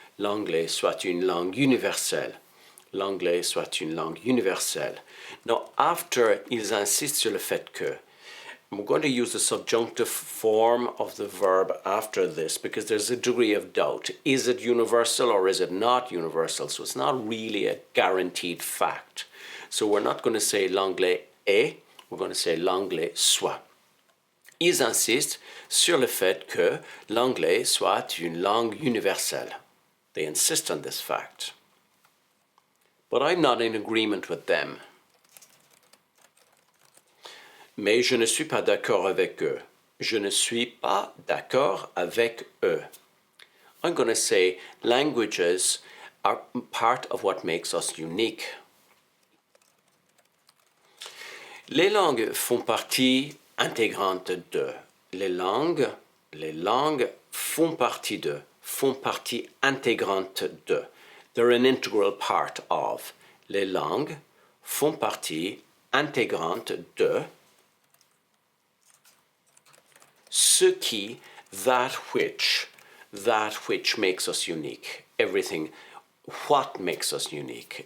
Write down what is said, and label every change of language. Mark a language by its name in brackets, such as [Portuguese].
[French] L'anglais soit une langue universelle. L'anglais soit une langue universelle. [English] Now, after [French] ils insistent sur le fait que, [English] I'm going to use the subjunctive form of the verb after this because there's a degree of doubt. Is it universal or is it not universal? So it's not really a guaranteed fact. So we're not going to say [French] l'anglais est, [English] we're going to say [French] l'anglais soit. Ils insistent sur le fait que l'anglais soit une langue universelle. [English] They insist on this fact. But I'm not in agreement with them. [French] Mais je ne suis pas d'accord avec eux. Je ne suis pas d'accord avec eux. [English] I'm going to say languages are part of what makes us unique. [French] Les langues font partie intégrante de. Les langues font partie de, font partie intégrante de. [English] They're an integral part of. [French] Les langues font partie intégrante de. Ce qui, [English] that which makes us unique. Everything, what makes us unique.